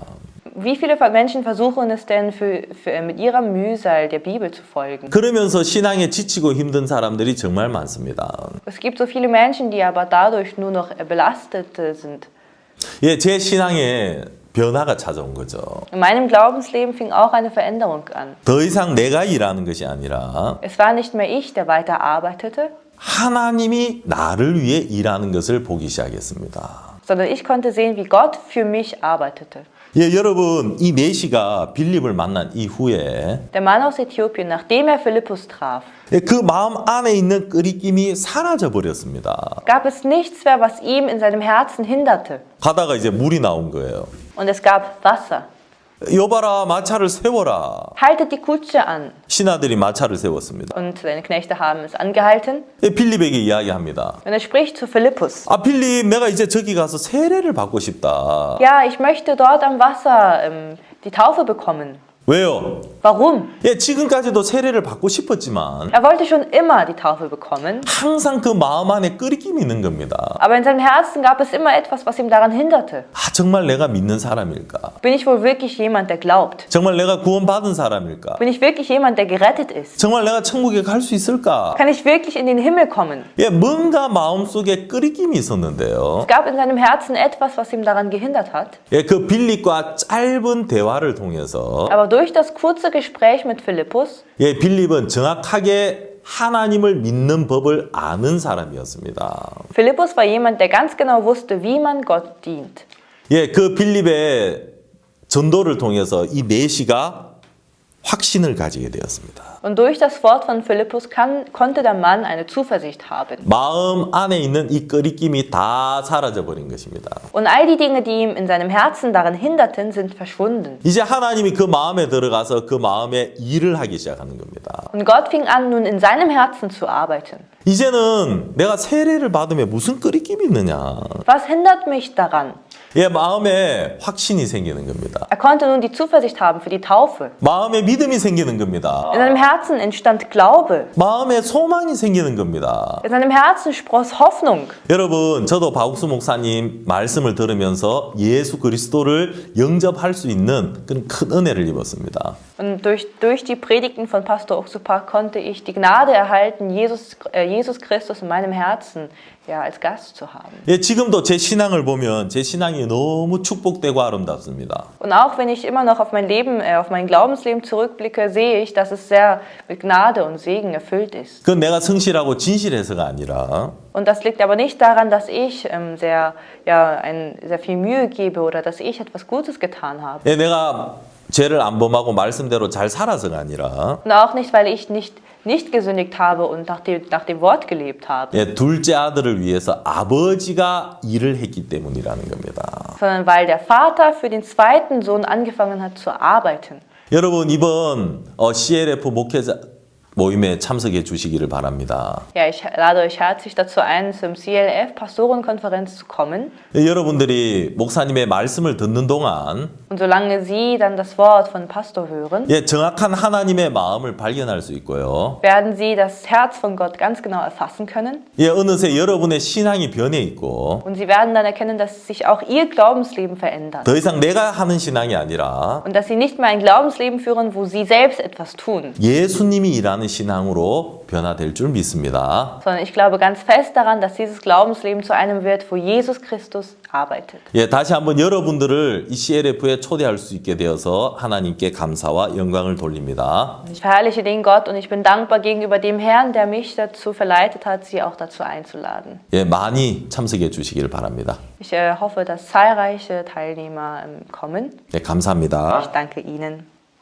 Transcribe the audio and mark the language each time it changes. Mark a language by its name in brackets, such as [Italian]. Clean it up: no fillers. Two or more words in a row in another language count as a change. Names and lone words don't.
[German] Wie viele Menschen versuchen es denn, mit ihrer Mühsal der Bibel zu folgen? [Korean] 그러면서 신앙에 지치고 힘든 사람들이 정말 많습니다. [German] Es gibt so viele Menschen, die aber dadurch nur noch belastet sind. [Korean] 예, 제 신앙에 변화가 찾아온 거죠. [German] In meinem Glaubensleben fing auch eine Veränderung an. [Korean] 더 이상 내가 일하는 것이 아니라 [German] Es war nicht mehr ich, der weiter arbeitete, [Korean] 하나님이 나를 위해 일하는 것을 보기 시작했습니다. [German] sondern ich konnte sehen, wie Gott für mich arbeitete. [Korean] 예, 여러분, 이 내시가 빌립을 만난 이후에 [German] Der Mann aus Äthiopien, nachdem er Philippus traf, [Korean] 그 마음 안에 있는 끓이김이 사라져 버렸습니다. [German] gab es nichts mehr, was ihm in seinem Herzen hinderte. [Korean] 가다가 이제 물이 나온 거예요. [German] Und es gab Wasser. [Korean] 여봐라, 마차를 세워라. [German] Haltet die Kutsche an. [Korean] 신하들이 마차를 세웠습니다. [German] Und seine Knechte haben es angehalten. [Korean] 예, 빌립에게 이야기합니다. [German] Und er spricht zu Philippus. [Korean] 빌립, 내가 이제 저기 가서 세례를 받고 싶다. [German] Ja, ich möchte dort am Wasser die Taufe bekommen. [Korean] 왜요? [German] Warum? [Korean] 예, 지금까지도 세례를 받고 싶었지만 [German] Er wollte schon immer die Taufe bekommen, [Korean] 항상 그 마음 안에 끓이김이 있는 겁니다. [German] aber in seinem Herzen gab es immer etwas, was ihm daran hinderte. [Korean] 정말 내가 믿는 사람일까? [German] Bin ich wohl wirklich jemand, der glaubt? [Korean] 정말 내가 구원받은 사람일까? [German] Bin ich wirklich jemand, der gerettet ist? [Korean] 정말 내가 천국에 갈 수 있을까? [German] Kann ich wirklich in den Himmel kommen? [Korean] 예, 뭔가 마음속에 끓이김이 있었는데요. [German] Es gab in seinem Herzen etwas, was ihm daran gehindert hat. [Korean] 예, 그 빌립과 짧은 대화를 통해서 [German] Aber durch das kurze Gespräch mit Philippus [Korean] 예, 빌립은 정확하게 하나님을 믿는 법을 아는 사람이었습니다. [German] Philippus war jemand, der ganz genau wusste, wie man Gott dient. [Korean] 예, 그 빌립의 전도를 통해서 이 메시가 확신을 가지게 되었습니다. [German] Und durch das Wort von Philippus konnte der Mann eine Zuversicht haben. [Korean] 마음 안에 있는 이 끄리낌이 다 사라져 버린 것입니다. [German] Und all die Dinge, die ihm in seinem Herzen daran hinderten, sind verschwunden. [Korean] 이제 하나님이 그 마음에 들어가서 그 마음에 일을 하기 시작하는 겁니다. [German] Und Gott fing an, nun in seinem Herzen zu arbeiten. [Korean] 이제는 내가 세례를 받으면 무슨 끄리낌이 있느냐. [German] Was hindert mich daran? [Korean] 예, 마음에 확신이 생기는 겁니다. [German] Er konnte nun die Zuversicht haben für die Taufe. [Korean] 마음에 믿음이 생기는 겁니다. [German] In seinem Herzen entstand Glaube. [Korean] 마음에 소망이 생기는 겁니다. [German] In seinem Herzen spross Hoffnung. [Korean] 여러분, 저도 박욱수 목사님 말씀을 들으면서 예수 그리스도를 영접할 수 있는 그런 큰 은혜를 입었습니다. [German] Und durch die Predigten von Pastor Oxupa konnte ich die Gnade erhalten, Jesus Christus in meinem Herzen als Gast zu haben. [Korean] 예, 지금도 제 신앙을 보면 제 신앙이 너무 축복되고 아름답습니다. [German] Und auch wenn ich immer noch auf mein Leben, auf mein Glaubensleben zurückblicke, sehe ich, dass es sehr mit Gnade und Segen erfüllt ist. [Korean] 그건 내가 성실하고 진실해서가 아니라 [German] Und das liegt aber nicht daran, dass ich sehr viel Mühe gebe oder dass ich etwas Gutes getan habe. [Korean] 예, 내가 죄를 안 범하고 말씀대로 잘 살아서가 아니라 [German] Und auch nicht, weil ich nicht gesündigt habe und nach dem Wort gelebt habe, [Korean] 예, 둘째 아들을 위해서 아버지가 일을 했기 때문이라는 겁니다. [German] sondern weil der Vater für den zweiten Sohn angefangen hat zu arbeiten. [Korean] 여러분, 이번 CLF 목회자 모임에 참석해 주시기를 바랍니다. [German] Ja, ich lade euch herzlich dazu ein, zum CLF Pastorenkonferenz zu kommen. [Korean] 예, 여러분들이 목사님의 말씀을 듣는 동안 [German] Und solange Sie dann das Wort von Pastor hören, [Korean] 예, 정확한 하나님의 마음을 발견할 수 있고요. [German] werden Sie das Herz von Gott ganz genau erfassen können. [Korean] 예, 어느새 여러분의 신앙이 변해 있고 [German] Und Sie werden dann erkennen, dass sich auch Ihr Glaubensleben verändert. [Korean] 더 이상 내가 하는 신앙이 아니라 [German] Und dass Sie nicht mehr ein Glaubensleben führen, wo Sie selbst etwas tun. [Korean] 예수님이 일하는 신앙으로 변화될 줄 믿습니다. [German] Sondern ich glaube ganz fest daran, dass dieses Glaubensleben zu einem wird, wo Jesus Christus arbeitet. [Korean] 예, da시 한번 여러분들을 이 CLF에 초대할 수 있게 되어서 하나님께 감사와 영광을 돌립니다. [German] Ich verherrliche den Gott und ich bin dankbar gegenüber dem Herrn, der mich dazu verleitet hat, Sie auch dazu einzuladen. [Korean] 예, 많이 참석해 주시기를 바랍니다. [German] Ich hoffe, dass zahlreiche Teilnehmer kommen. [Korean] 예, 감사합니다. [German] Ich danke Ihnen.